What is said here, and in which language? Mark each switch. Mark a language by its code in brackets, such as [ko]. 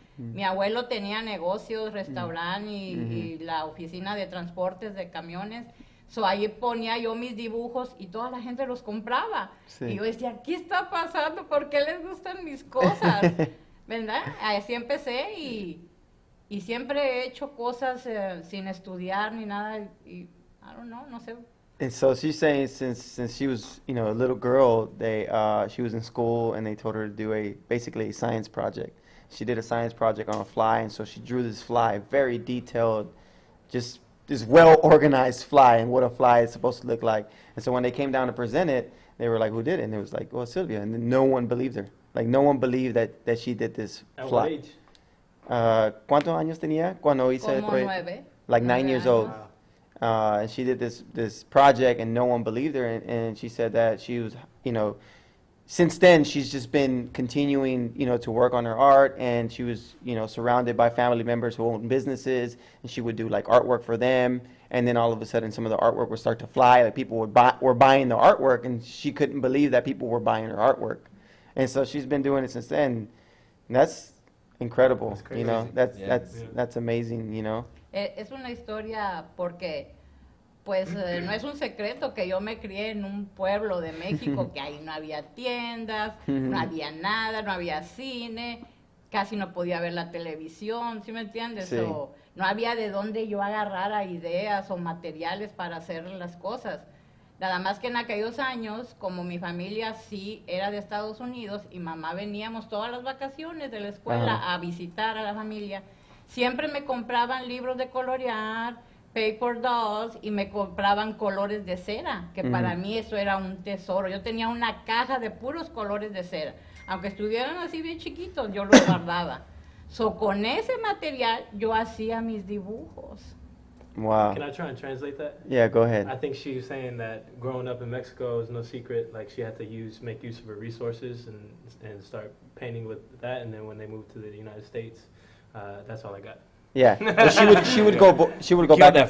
[es] Mi abuelo tenía negocios, restaurante y la oficina de transportes de camiones. So, ahí ponía yo mis dibujos y toda la gente los compraba. Sí. Y yo decía, ¿qué está pasando? ¿Por qué les gustan mis cosas? ¿Verdad? Así empecé y siempre he hecho cosas sin estudiar ni nada. Y, [en] I don't know, [es] no sé. [en] And so she's saying since she was, you know, a little girl, she was in school and they told her to do basically a science project. She did a science project on a fly, and so she drew this fly, very detailed, just this well-organized fly and what a fly is supposed to look like. And so when they came down to present it, they were like, who did it? And it was like, well, Sylvia. And then no one believed her. Like, no one believed that she did this fly. At what age? [es] ¿Cuántos años tenía cuando hice el proyecto? 9. [en] Like 9 years old. And she did this project, and no one believed her. And she said that she was, you know, since then, she's just been continuing, you know, to work on her art, and she was, you know, surrounded by family members who own businesses, and she would do like artwork for them, and then all of a sudden, some of the artwork would start to fly. Like people were buying the artwork, and she couldn't believe that people were buying her artwork, and so she's been doing it since then. And that's incredible, you know. That's amazing, you know. [es] Es una historia porque pues no es un secreto que yo me crié en un pueblo de México que ahí no había tiendas, no había nada, no había cine, casi no podía ver la televisión, ¿sí me entiendes? Sí. No había de dónde yo agarrara ideas o materiales para hacer las cosas. Nada más que en aquellos años, como mi familia sí era de Estados Unidos y mamá veníamos todas las vacaciones de la escuela a visitar a la familia, siempre me compraban libros de colorear, [en] paper dolls, [es] y me compraban colores de cera, que para mí eso era un tesoro. Yo tenía una caja de puros colores de cera. Aunque estuvieran así bien chiquitos, yo los guardaba. So, con ese material yo hacía mis dibujos. [en] Wow. Can I try and translate that? Yeah, go ahead. I think she was saying that growing up in Mexico is no secret. Like she had to make use of her resources and start painting with that. And then when they moved to the United States, that's all I got. Yeah, but she would go Killed back that and